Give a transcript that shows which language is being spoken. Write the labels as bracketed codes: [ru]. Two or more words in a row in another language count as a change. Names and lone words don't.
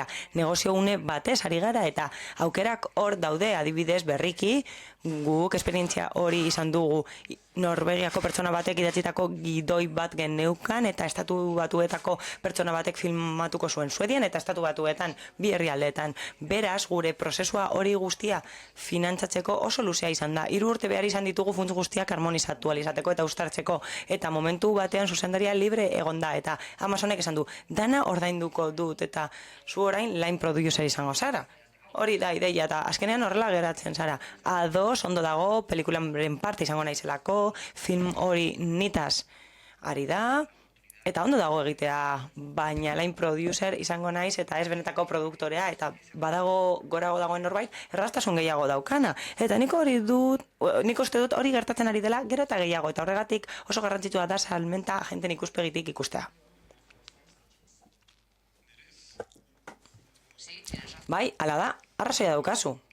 [eu] Negoziogune batez ari gara eta aukerak hor daude, adibidez berriki, guk esperientzia hori izan dugu Norvegiako pertsona batek idatzitako gidoi bat geneukan eta estatu batuetako pertsona batek filmatuko zuen Suedian eta estatu batuetan bi herrialdeetan. Beraz, gure prozesua hori guztia finantzatzeko oso luzea izan da. 3 urte behar izan ditugu funts guztiak harmonizatu alizateko eta uztartzeko eta momentu batean zuzendaria libre egon da eta Amazonek esan du, dana ordainduko dut eta zu orain [en] line producer [eu] izango zara. Hori da ideia eta azkenean horrela geratzen zara. Ados, ondo dago, pelikularen parte izango naizelako, film hori nitaz ari da, eta ondo dago egitea, baina [en] line producer [eu] izango naiz eta ez benetako produktorea eta badago gorago dagoen norbait erraztasun gehiago daukana. Eta nik uste dut hori gertatzen ari dela gero eta gehiago eta horregatik oso garrantzitsua da salmenta agenten ikuspegitik ikustea. Bai, ala da, arrazoia daukazu.